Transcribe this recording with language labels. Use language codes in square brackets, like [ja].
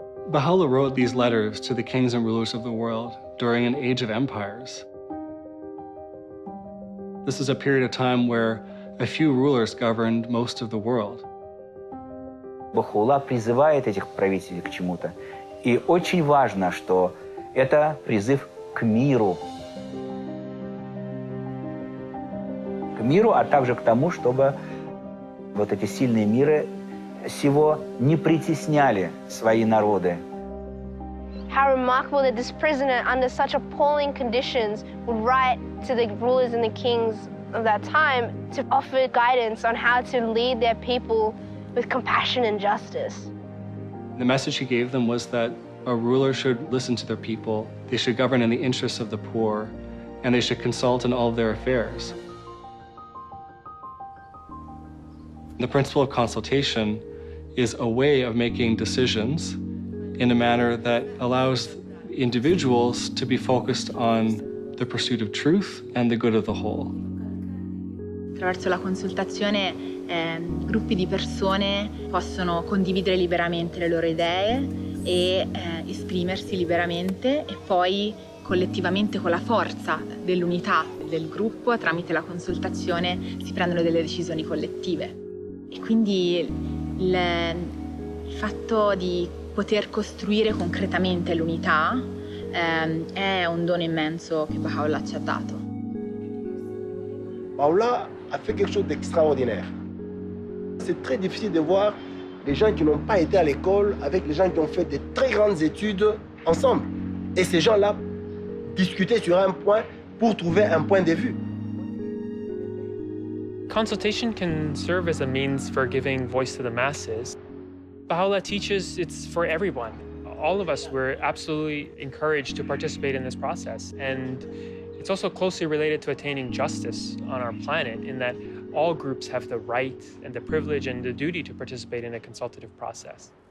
[en] Bahá'u'lláh wrote these letters to the kings and rulers of the world during an age of empires. This is a period of time where a few rulers governed most of the world. [ru] Bahá'u'lláh призывает этих правителей к чему-то. И очень важно, что это призыв к миру. К миру, а также к тому, чтобы вот эти сильные миры сего не притесняли свои народы. [en] How remarkable that this prisoner, under such appalling conditions, would write to the rulers and the kings of that time to offer guidance on how to lead their people with compassion and justice. The message he gave them was that a ruler should listen to their people, they should govern in the interests of the poor, and they should consult in all of their affairs. The principle of consultation is a way of making decisions in a manner that allows individuals to be focused on the pursuit of truth and the good of the whole. [it] Attraverso la consultazione gruppi di persone possono condividere liberamente le loro idee e esprimersi liberamente e poi collettivamente con la forza dell'unità del gruppo tramite la consultazione si prendono delle decisioni collettive. E quindi il fatto di poter costruire concretamente l'unità è un dono immenso che Bahá'u'lláh ci ha dato. [fr] Bahá'u'lláh a fait quelque chose d'extraordinaire. C'est très difficile de voir les gens qui n'ont pas été à l'école avec les gens qui ont fait de très grandes études ensemble. Et ces gens-là discuter sur un point pour trouver un point de vue. [en] Consultation can serve as a means for giving voice to the masses. Bahá'u'lláh teaches it's for everyone. All of us were absolutely encouraged to participate in this process. And it's also closely related to attaining justice on our planet in that all groups have the right and the privilege and the duty to participate in a consultative process.